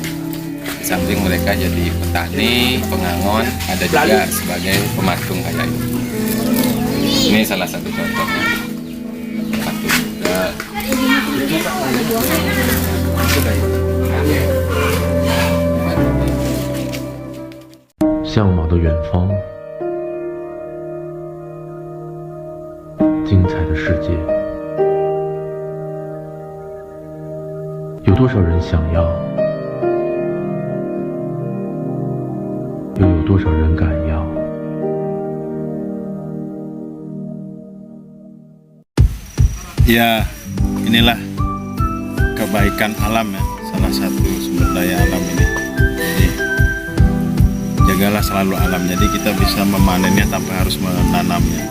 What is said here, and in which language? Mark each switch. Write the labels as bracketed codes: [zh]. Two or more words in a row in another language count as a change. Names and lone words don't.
[id] Di samping mereka jadi petani, pengangon, ada juga sebagai pematung kayak ini. Ini salah satu contohnya patung juga. [zh] 向往的远方，精彩的世界，有多少人想要，又有多少人敢要？ [id] Ya, inilah kebaikan alam ya, salah satu sumber daya alam ini. Jadi, jagalah selalu alam, jadi kita bisa memanennya tanpa harus menanamnya.